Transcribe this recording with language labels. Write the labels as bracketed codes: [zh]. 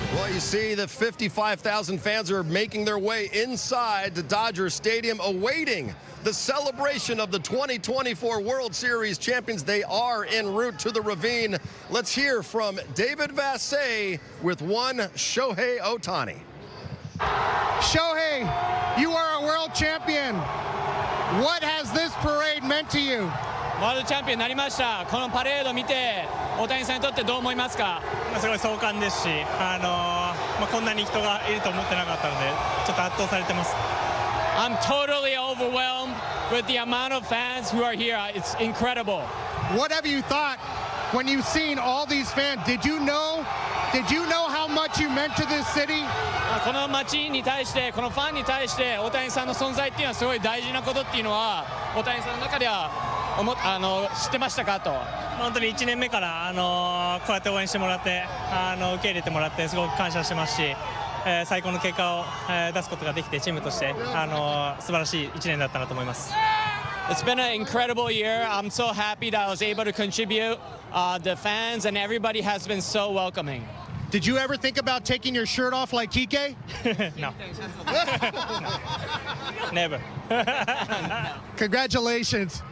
[en] Well, you see the 55,000 fans are making their way inside the Dodger Stadium, awaiting the celebration of the 2024 World Series champions. They are en route to the Ravine. Let's hear from David Vassegh with one Shohei Ohtani. Shohei, you are a world champion. What has this parade meant to you? [ja] ワールドチャンピオンになりました。このパレードを見て、大谷さんにとってどう思いますか？すごい壮観ですし、こんなに人がいると思ってなかったので、ちょっと圧倒されてます。 [en] I'm totally overwhelmed with the amount of fans who are here. It's incredible. What have you thought when you've seen all these fans? Did you know how much you meant to this city? [ja] この街に対して、このファンに対して、大谷さんの存在っていうのはすごい大事なことっていうのは、大谷さんの中では知ってましたかと。本当に1年目からこうやって応援してもらって、受け入れてもらってすごく感謝してますし、最高の結果を出すことができてチームとして素晴らしい1年だったなと思います。 [en] It's been an incredible year. I'm so happy that I was able to contribute. The fans and everybody has been so welcoming. Did you ever think about taking your shirt off like Kike? No. Never. Congratulations.